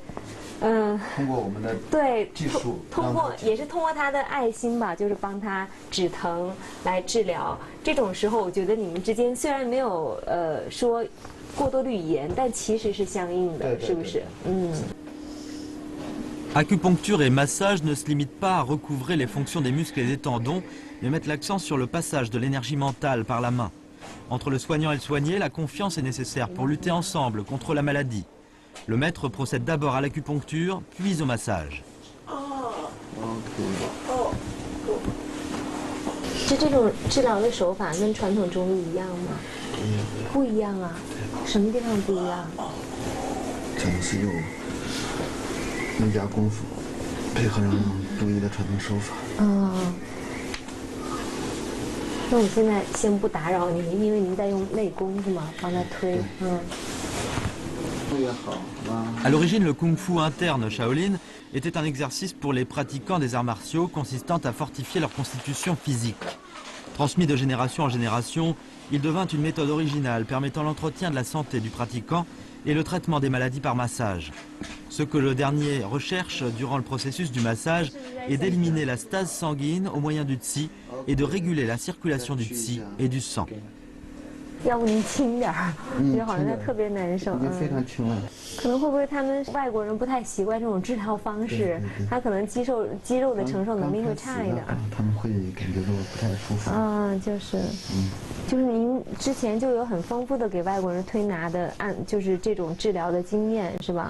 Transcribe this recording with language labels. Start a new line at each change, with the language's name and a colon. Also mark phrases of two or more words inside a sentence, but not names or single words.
Chinese: 通过我们的技术，也是通过他的爱心吧，就是帮他止疼来治疗。这种时候，我觉得你们之间虽然没有说过多的语言，但其实是相应的，是不是？
French: Acupuncture et massage ne se limitent pas à recouvrer les fonctions des muscles et des tendons, mais mettent l'accent sur le passage de l'énergie mentale par la main. Entre le soignant et le soigné, la confiance est nécessaire pour lutter ensemble contre la maladie. Le maître procède d'abord à l'acupuncture, puis au massage.
Chinese: 这种治疗的手法跟传统中医一样吗？不一样啊，什么地方不一样？讲的是用能加功夫，配合上中医的传统手法。那我们现在先不打扰您，因为您在用内功是吗？帮他推，
French: À l'origine, le kung-fu interne Shaolin était un exercice pour les pratiquants des arts martiaux consistant à fortifier leur constitution physique. Transmis de génération en génération, il devint une méthode originale permettant l'entretien de la santé du pratiquant et le traitement des maladies par massage. Ce que le dernier recherche durant le processus du massage est d'éliminer la stase sanguine au moyen du qi et de réguler la circulation du qi et du sang.
Chinese: 要不您轻点儿，觉得好像他特别难受。已经非常轻了。可能会不会他们外国人不太习惯这种治疗方式，他可能肌肉的承受能力会差一点。他们会感觉到不太舒服。就是您之前就有很丰富的给外国人推拿的就是这种治疗的经验是吧？